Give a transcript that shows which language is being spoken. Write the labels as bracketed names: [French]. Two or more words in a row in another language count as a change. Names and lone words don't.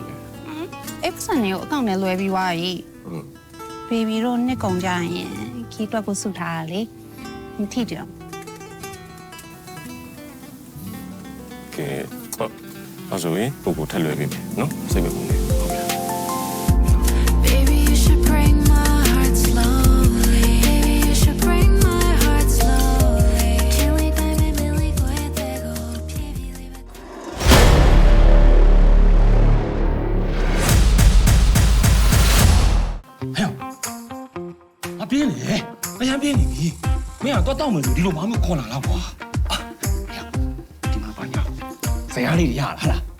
[Burmese] အဲ့ပတ်စံတွေကိုအကောင့်နဲ့လွှဲပြီးသွားပြီဘေဘီတို့နှစ်ကုန်ကြရင်ခီးတွက်ကိုစုထားတာလေမထိကြဘူး ကဲဟုတ်အဲ့ဆိုရင်ကိုထက်လွယ်ပြီနော်စိတ်မပူနဲ့ဟုတ်ပြီ [English] Baby, you should break my heart slowly. Baby, you should break my heart slowly. Can we dive in and we go ahead and go? Baby, leave it. [Burmese] ဟဲ့အပြင်းလေအရင်ပြင်းနေပြီမင်းကတော့တောက်မယ်ဆိုဒီလိုမှမခေါ်လာတော့ကွာဟဲ့ဒီမှာပါညာဇရာလေးရလားဟမ်